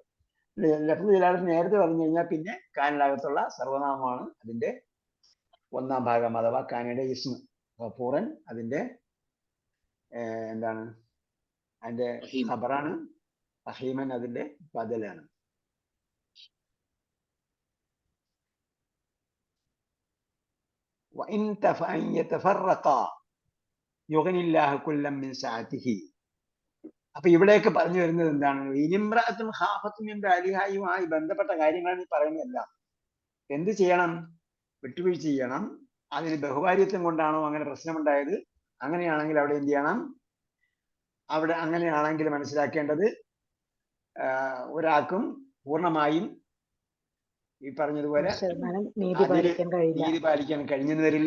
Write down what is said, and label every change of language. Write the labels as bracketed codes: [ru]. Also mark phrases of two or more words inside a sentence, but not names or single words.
[ar] لفظ الجلالة [ml] നേരത്തെ പറഞ്ഞു കഴിഞ്ഞാൽ പിന്നെ കാനയുടെ അകത്തുള്ള സർവനാമമാണ് അതിന്റെ ഒന്നാം ഭാഗം, അഥവാ കാനയുടെ ഇസ്മ. ഗഫൂറൻ അതിന്റെ എന്താണ്, അതിന്റെ ഖബറാണ്. റഹീമൻ അതിന്റെ ബദലാണ്. [ar] وإن يتفرقا يغني الله كلا من سعته. [ml] അപ്പൊ ഇവിടെയൊക്കെ പറഞ്ഞു വരുന്നത് എന്താണ്? [ar] إن امرأة خافت من [ml] ബാലിഹായുമായി ബന്ധപ്പെട്ട കാര്യങ്ങളാണ് ഈ പറയുന്നതെല്ലാം. എന്ത് ചെയ്യണം? വിട്ടുവീഴ്ച ചെയ്യണം. അതിന് ബഹുഭാര്യത്വം കൊണ്ടാണോ അങ്ങനെ പ്രശ്നമുണ്ടായത്? അങ്ങനെയാണെങ്കിൽ അവിടെ എന്ത് ചെയ്യണം? അവിടെ അങ്ങനെയാണെങ്കിൽ മനസ്സിലാക്കേണ്ടത് ഒരാൾക്കും പൂർണ്ണമായും ഈ പറഞ്ഞതുപോലെ നീതി പാലിക്കാൻ കഴിഞ്ഞെന്ന് വരില്ല.